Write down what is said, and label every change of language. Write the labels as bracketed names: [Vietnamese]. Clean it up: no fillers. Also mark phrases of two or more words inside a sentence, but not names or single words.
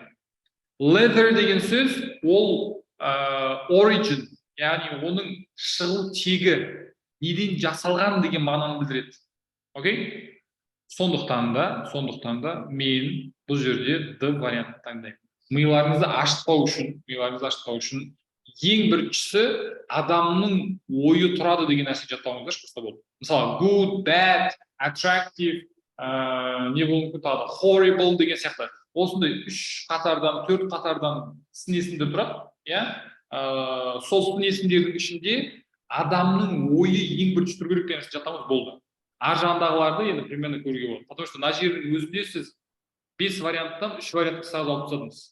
[Kazakh] Leather деген сөз ол origin, яғни оның шығу тегі, неден жасалған деген мағынаны білдіреді. Окей? Сондықтан да мен бұл жерде D вариантын таңдаймын. Миларыңызды ашытпау үшін ең біріншісі адамның ойы тұрады деген нәрсе жаттауыңыздар шықса болды. Мысалы, [English] good, bad, attractive, [Kazakh] не болуы мүмкін тағы, horrible деген сияқты. Осындай 3 қатардан, 4 қатардан сын есімдер тұрады, иә? Сол сын есімдердің ішінде адамның ойы ең бірінші тұру керек деген нәрсе жаттауыңыз болды. Ар жағындағыларды енді примерно көруге болады. [Russian] Потому что [Kazakh] мына жердің өзінде сіз 5 варианттан 3 вариантты сразу алып тастадыңыз.